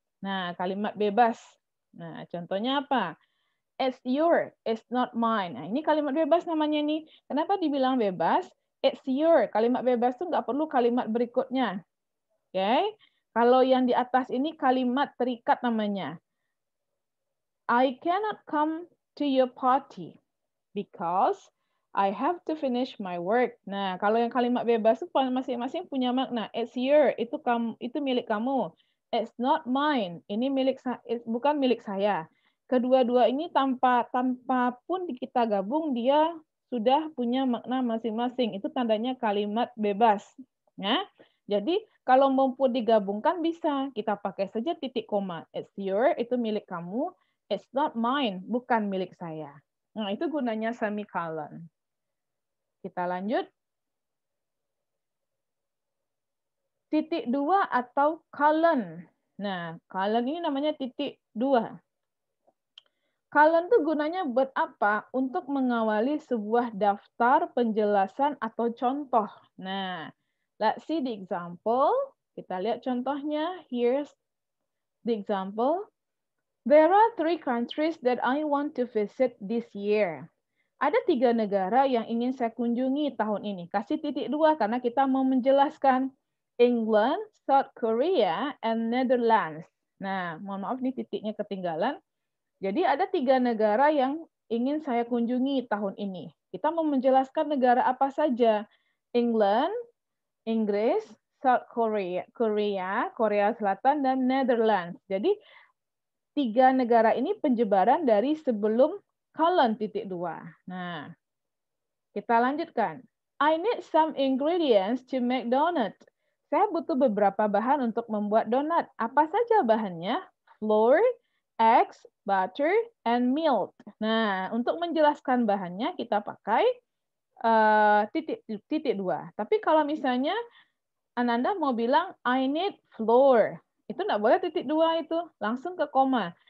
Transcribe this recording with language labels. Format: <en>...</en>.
<id>Nah, kalimat bebas. Nah, contohnya apa?</id> <en>It's your, it's not mine.</en> <id>Nah, ini kalimat bebas namanya nih. Kenapa dibilang bebas?</id> <en>It's your.</en> <id>Kalimat bebas itu nggak perlu kalimat berikutnya. Oke? Okay? Kalau yang di atas ini kalimat terikat namanya.</id> <en>I cannot come to your party because I have to finish my work.</en> <id>Nah, kalau yang kalimat bebas itu masing-masing punya makna.</id> <en>It's your,</en> <id>itu kamu, itu milik kamu.</id> <en>It's not mine,</en> <id>ini bukan milik saya. Kedua-dua ini tanpa pun kita gabung dia sudah punya makna masing-masing. Itu tandanya kalimat bebas. Ya. Jadi kalau mau digabungkan bisa kita pakai saja titik koma.</id> <en>It's your,</en> <id>itu milik kamu.</id> <en>It's not mine,</en> <id>bukan milik saya. Nah, itu gunanya semicolon. Kita lanjut. Titik dua atau colon. Nah, colon ini namanya titik dua. Colon itu gunanya buat apa? Untuk mengawali sebuah daftar penjelasan atau contoh. Nah,</id> <en>let's see the example.</en> <id>Kita lihat contohnya.</id> <en>Here's the example. There are 3 countries that I want to visit this year.</en> <id>Ada 3 negara yang ingin saya kunjungi tahun ini. Kasih titik 2 karena kita mau menjelaskan</id> <en>England, South Korea, and Netherlands.</en> <id>Nah, mohon maaf nih titiknya ketinggalan. Jadi ada 3 negara yang ingin saya kunjungi tahun ini. Kita mau menjelaskan negara apa saja. England, Inggris, South Korea, Korea Selatan, dan Netherlands. Jadi 3 negara ini penjebaran dari sebelum colon titik 2. Nah, kita lanjutkan.</id> <en>I need some ingredients to make donut.</en> <id>Saya butuh beberapa bahan untuk membuat donat. Apa saja bahannya?</id> <en>Flour, eggs, butter, and milk.</en> <id>Nah, untuk menjelaskan bahannya kita pakai titik 2. Tapi kalau misalnya Ananda mau bilang</id> <en>I need flour,</en> <id>itu nggak boleh titik 2 itu. Langsung ke koma.</id>